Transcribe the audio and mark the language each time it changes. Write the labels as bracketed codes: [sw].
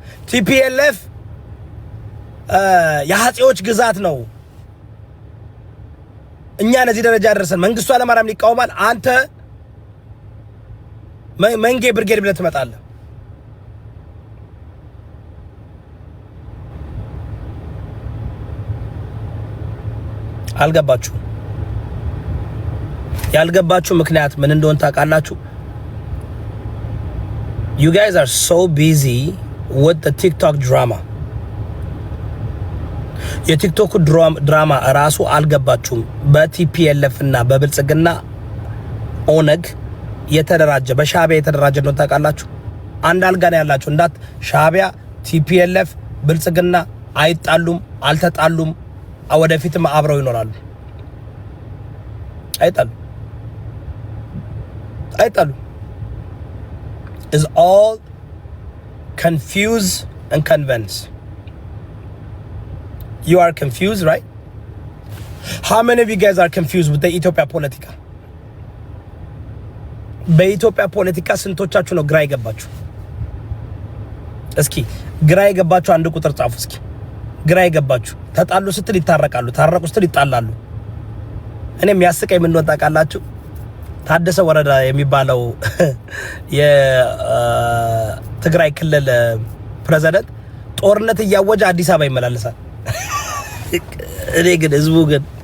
[am] ቲፒኤልኤፍ የአፄዎች ግዛት ነው፣ እኛ ለዚህ ደረጃ ደረሰን፣ መንግስቱ ኃይለማርያም ይቃወማል። አንተ መንጌ ብርጌድ ብለህ ትመጣለህ። አልገባችሁ? ያልገባችሁ ምክንያት ምን እንደሆነ ታውቃላችሁ? [en] You guys are so busy with the TikTok drama. [am] የቲክቶክ ድራማ ራሱ አልገባችሁም። በቲፒኤልኤፍ እና በብልጽግና ኦነግ የተደራጀ በሻቢያ የተደራጀ ነው ታውቃላችሁ። አንድ አልጋ ነው ያላችሁ። እንዳት ሻቢያ ቲፒኤልኤፍ ብልጽግና አይጣሉም፣ አልተጣሉም፣ ወደፊትም አብረው ይኖራሉ። አይጣሉ [en] is all confuse and convince. You are confused, right? How many of you guys are confused with the Ethiopia politica? [am] በኢትዮጵያ ፖለቲካ ስንቶቻችሁ ነው ግራ ይገባችሁ? እስኪ ግራ የገባችሁ አንድ ቁጥር ጻፉ እስኪ ግራ የገባችሁ ተጣሉ ስትል ይታረቃሉ ታረቁ ስትል ይጣላሉ እኔ የሚያስቀኝ ምን እንደሆነ ታውቃላችሁ ታደሰ ወረዳ የሚባለው የትግራይ ክልል ፕሬዝዳንት ጦርነት እያወጀ አዲስ አበባ ይመላለሳል እኔ ግን ህዝቡ ግን